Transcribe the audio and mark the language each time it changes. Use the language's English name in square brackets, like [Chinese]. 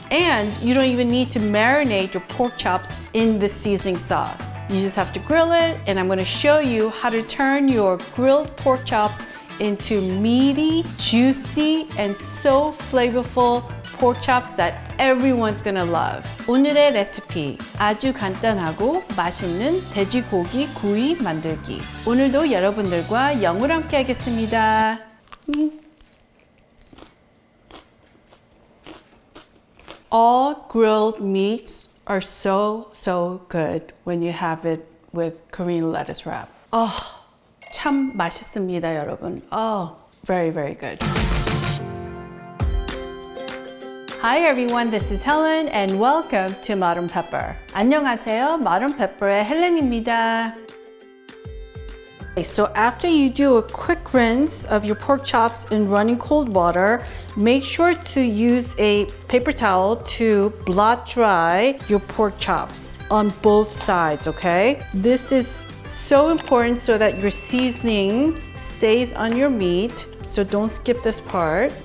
[English] And you don't even need to marinate your pork chops in the seasoning sauce. You just have to grill it, and I'm gonna show you how to turn your grilled pork chops into meaty, juicy, and so flavorful pork chops that everyone's gonna love. [Korean] 오늘의 레시피, 아주 간단하고 맛있는 돼지고기 구이 만들기. 오늘도 여러분들과 영으로 함께 하겠습니다. [English] All grilled meats are so good when you have it with Korean lettuce wrap. [Korean] 참 맛있습니다, 여러분. [English] Very good. Hi everyone, this is Helen and welcome to Modern Pepper. [Korean] 안녕하세요, Modern Pepper의 헬렌입니다. [English] So after you do a quick rinse of your pork chops in running cold water, make sure to use a paper towel to blot dry your pork chops on both sides, okay? This is so important so that your seasoning stays on your meat, so don't skip this part.